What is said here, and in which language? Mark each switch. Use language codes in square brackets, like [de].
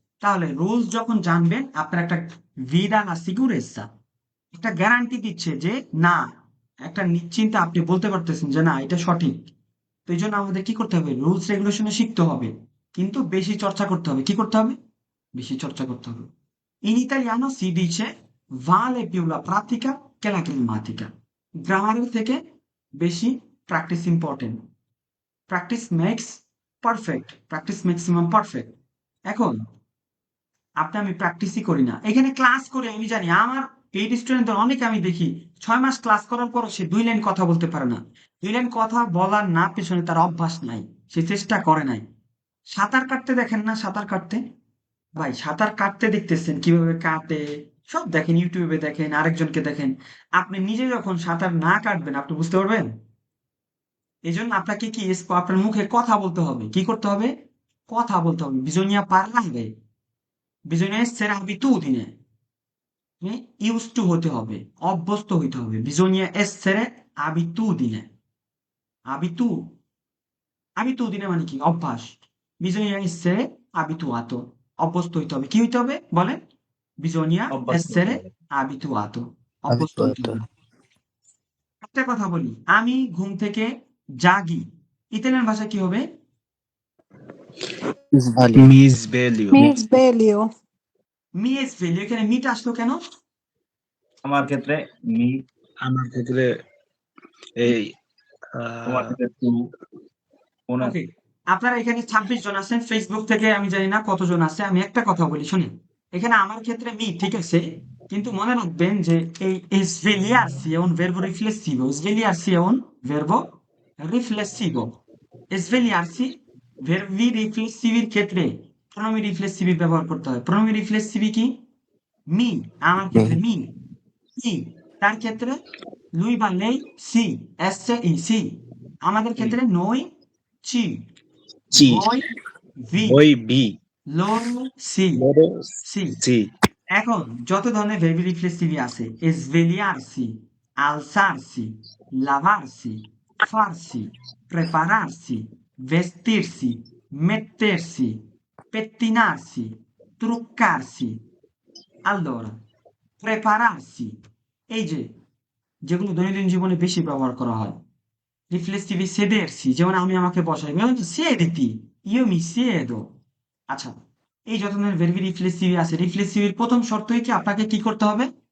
[bn] তাহলে রুলস যখন জানবেন, আপনার একটা ভিদা না সিগুরেসা, একটা গ্যারান্টি দিচ্ছে যে না, একটা নিশ্চিন্তে আপনি বলতে পারতেছেন যে না এটা সঠিক। তো এই জন্য আমাদের কি করতে হবে? রুলস রেগুলেশনে শিখতে হবে, কিন্তু বেশি চর্চা করতে হবে। কি করতে হবে? বেশি চর্চা করতে হবে। [it] In italiano si dice vale più la pratica che la grammatica. [bn] গ্রামারের থেকে বেশি practice important. Practice makes perfect, practice maximum perfect. এখন আমি প্র্যাকটিসই করি না, এখানে ক্লাস করে আমি জানি আমার পেইড স্টুডেন্টদের অনেকে আমি দেখি 6 মাস ক্লাস করার পরও সে 2 লাইন কথা বলতে পারে না। 2 লাইন কথা বলার না পেছনে তার অভ্যাস নাই, সে চেষ্টা করে নাই। সাঁতার কাটতে দেখেন না? সাঁতার কাটতে, ভাই সাঁতার কাটতে দেখতেছেন কিভাবে কাটে, সব দেখেন, ইউটিউবে দেখেন, আরেকজনকে দেখেন। আপনি নিজে যখন সাঁতার না কাটবেন আপনি বুঝতে পারবেন? এই জন্য আপনাকে কি আপনার মুখে কথা বলতে হবে। কি করতে হবে? কথা বলতে হবে। [it] bisogna parlare, bisogna essere abitudine, [en] used to [bn] হতে হবে, অভ্যস্ত হইতে হবে। [it] bisogna essere abitudine, abitu abitudine [bn] মানে কি? অভ্যাস। [it] bisogna essere abituato, [bn] অভ্যস্ত হইতে হবে। কি হইতে হবে বলেন? [it] bisogna essere abituato, [bn] অভ্যস্ত হইতে হবে। একটা কথা বলি, আমি ঘুম থেকে জাগি, ইতালিয়ান ভাষা কি হবে? [it] মিস ভ্যালিউ। Mi sveglio. [bn] Me S value. এখানে মিটা আসলো কেন? আমার ক্ষেত্রে মি, আমার ক্ষেত্রে এই তোমার ক্ষেত্রে তু, ওনার ওকে, আপনারা এখানে 26 জন আছেন, ফেসবুক থেকে আমি জানি না কতজন আছে। আমি একটা কথা বলি শুনেন, এখানে আমার ক্ষেত্রে মি ঠিক আছে, কিন্তু মনে রাখবেন যে এই [it] svegliarsi è un verbo riflessivo, [bn] svegliarsi è un verbo riflessivo, svegliarsi verbi রিফ্লেক্সিভির ক্ষেত্রে প্রোনোমি রিফ্লেক্সিভি ব্যবহার করতে হয়। প্রোনোমি রিফ্লেক্সিভি কি? মি। আমার ক্ষেত্রে মি, ই। তার ক্ষেত্রে [it] lui বা lei si, si, si। [bn] আমাদের ক্ষেত্রে [it] noi ci, চি, voi vi, ওই বি, loro si, লরো si। সি। এখন যত ধরনের verbi riflessivi আছে, svegliarsi, alzarsi, lavarsi, farsi, prepararsi, vestirsi, mettersi, pettinarsi, truccarsi. Allora, [bn] prepararsi, এই যে যেগুলো দৈনন্দিন জীবনে বেশি ব্যবহার করা হয়। রিফ্লেক্সিভে sedersi, যেমন আমি আমাকে বসাই, [it] siediti, io mi siedo। [bn] আচ্ছা, এই যত ধরনের ভার্বি রিফ্লেক্সিভ আছে, রিফ্লেক্সিভের প্রথম শর্তই কি আপনাকে কি করতে হবে?